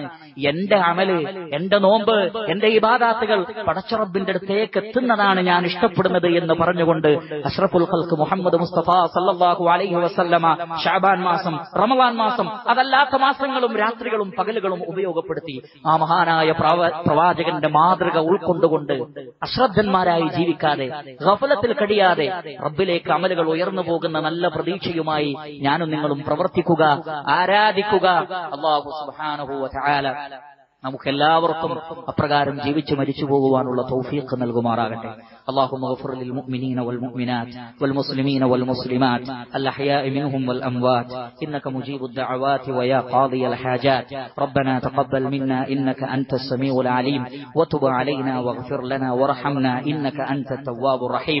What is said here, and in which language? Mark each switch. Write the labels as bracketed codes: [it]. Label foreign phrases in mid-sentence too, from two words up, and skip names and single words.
[ml] എന്റെ അമല്, എന്റെ നോമ്പ്, എന്റെ ഇബാദാത്തുകൾ പടച്ച റബ്ബിന്റെ അടുത്തേക്ക് എത്തുന്നതാണ് ഞാൻ ഇഷ്ടപ്പെടുന്നത് എന്ന് പറഞ്ഞുകൊണ്ട് [ar] أشرف الخلق [ml] മുഹമ്മദ് മുസ്തഫ [ar] صلى الله عليه وسلم [ml] ശഅബാൻ മാസം, റമളാൻ മാസം, അതല്ലാത്ത മാസങ്ങളും രാത്രികളും പകലുകളും ഉപയോഗപ്പെടുത്തി ആ മഹാനായ പ്രവാചകന്റെ മാതൃക ഉൾക്കൊണ്ടുകൊണ്ട് അശ്രദ്ധന്മാരായി ജീവിക്കാതെ, ഗഫലത്തിൽ കഴിയാതെ റബ്ബിലേക്ക് അമലുകൾ ഉയർന്നു പോകുന്ന നല്ല പ്രതീക്ഷയുമായി ഞാനും നിങ്ങളും പ്രവർത്തിക്കുക, ആരാധിക്കുക. [ar] الله سبحانه وتعالى [ml] നമുക്കെല്ലാവർക്കും അപ്രകാരം ജീവിച്ചു മരിച്ചു പോകുവാനുള്ള തൗഫീഖ് നൽകുമാറാകട്ടെ. [ar] اللهم اغفر للمؤمنين والمؤمنات والمسلمين والمسلمات الأحياء منهم والأموات إنك مجيب الدعوات ويا قاضي الحاجات. ربنا تقبل منا إنك أنت السميع العليم وتب علينا واغفر لنا وارحمنا إنك أنت التواب الرحيم.